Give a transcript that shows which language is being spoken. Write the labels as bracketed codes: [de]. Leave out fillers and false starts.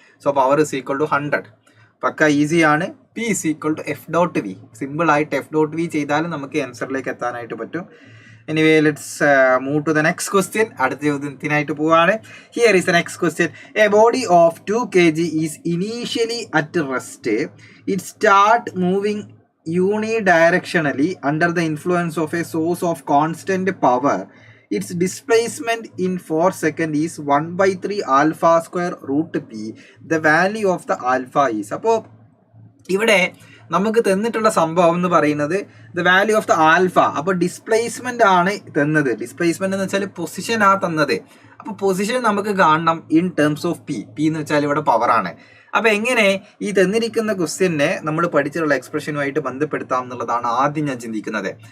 [en] So power is equal to 100. [ml] പക്ക ഈസിയാണ്. [en] P is equal to F dot V. [ml] സിമ്പിളായിട്ട് F dot V ചെയ്താലും നമുക്ക് ആൻസറിലേക്ക് എത്താനായിട്ട് പറ്റും. [en] Anyway let's move to the next question. [ml] അടുത്ത ചോദ്യത്തിനായിട്ട് പോവാണ്. [en] Here is the next question. A body of 2 kg is initially at rest. It start moving unidirectionally under the influence of a source of constant power. Its displacement in 4 seconds is 1/3 alpha square root p. The value of the alpha is. [ml] അപ്പോൾ ഇവിടെ നമുക്ക് തന്നിട്ടുള്ള സംഭവം എന്ന് പറയുന്നത് [en] The value of the alpha. [ml] അപ്പോൾ displacement ആണ് തന്നത്. ഡിസ്പ്ലേസ്മെന്റ് എന്ന് വെച്ചാൽ പൊസിഷൻ ആ തന്നത്. അപ്പോൾ പൊസിഷൻ നമുക്ക് കാണണം [en] In terms of P. [ml] P എന്ന് വെച്ചാൽ ഇവിടെ പവറാണ്. അപ്പോൾ എങ്ങനെ ഈ തന്നിരിക്കുന്ന ക്വസ്റ്റ്യനെ നമ്മൾ പഠിച്ചിട്ടുള്ള എക്സ്പ്രഷനുമായിട്ട് ബന്ധപ്പെടുത്താം എന്നുള്ളതാണ് ആദ്യം ഞാൻ ചിന്തിക്കുന്നത്.